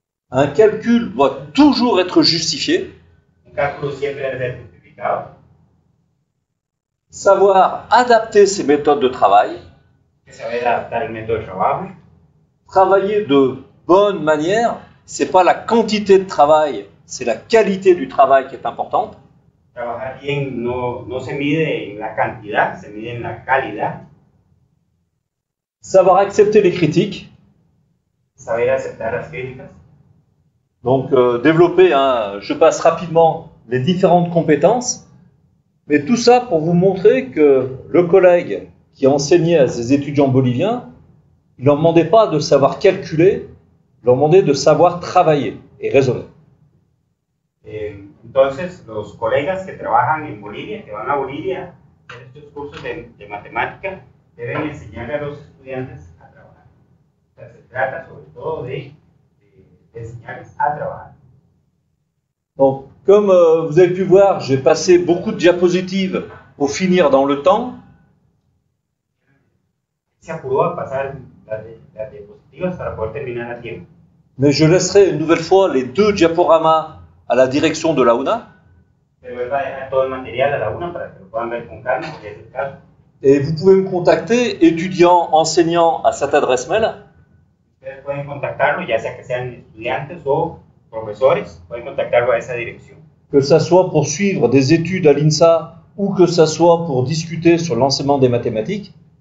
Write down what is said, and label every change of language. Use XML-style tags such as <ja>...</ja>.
<fr>Un calcul doit toujours être justifié.</fr> <es>Un cálculo siempre debe ser justificado.</es> <fr>Savoir adapter ses méthodes de travail.</fr> <es>Hay que saber adaptar el método de trabajo.</es> <fr>Travailler de bonne manière, c'est pas la quantité de travail, c'est la qualité du travail qui est importante.</fr> <es>Trabajar bien no se mide en la cantidad, se mide en la calidad.</es> <fr>Savoir accepter les critiques.</fr> <es>Saber aceptar las críticas.</es> <fr>Donc développer, je passe rapidement les différentes compétences, mais tout ça pour vous montrer que le collègue qui enseignait à ses étudiants boliviens, il ne leur demandait pas de savoir calculer, il leur demandait de savoir travailler et raisonner.</fr> <es>Entonces, los colegas que trabajan en Bolivia, que van a Bolivia a hacer estos cursos de matemática, deben enseñarle a los estudiantes a trabajar. O sea, se trata sobre todo de enseñarles a trabajar.</es> <fr>Donc, comme vous avez pu voir, j'ai passé beaucoup de diapositives pour finir dans le temps.</fr> <es>Se apuró a pasar las diapositivas para poder terminar a tiempo.</es> <fr>Mais je laisserai une nouvelle fois les 2 diaporamas à la direction de la UNA.</fr> <es>Pero él va a dejar todo el material a la una para que lo puedan ver con calma, si es el caso.</es> <fr>Et vous pouvez me contacter, étudiants, enseignants, à cette adresse mail.</fr> <es>Ustedes pueden contactarlo, ya sea que sean estudiantes o profesores, pueden contactarlo a esa dirección.</es> <fr>Que ça soit pour suivre des études à l'INSA ou que ça soit pour discuter sur l'enseignement des mathématiques.</fr>